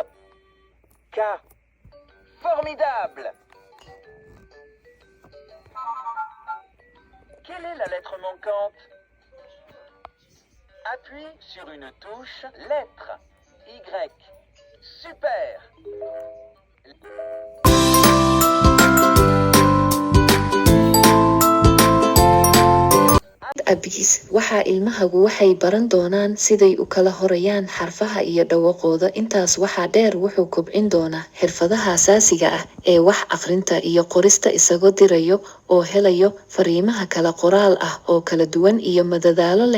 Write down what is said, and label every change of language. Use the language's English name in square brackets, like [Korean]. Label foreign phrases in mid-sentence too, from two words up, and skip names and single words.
[French] K. Formidable! Quelle est la lettre manquante? Appuie sur une touche lettre. Y. Super! [Somali] abis waxaa ilmahagu waxay baran doonaan siday u kala horayaan xarfaha iyo dhawaqooda. Intaas waxaa dheer wuxuu kobcin doonaa xirfadaha asaasiga ah ee wax akhrinta iyo qorista isagoo dirayo oo helayo fariimaha kala qoraal ah oo kala duwan iyo madadaalo leh.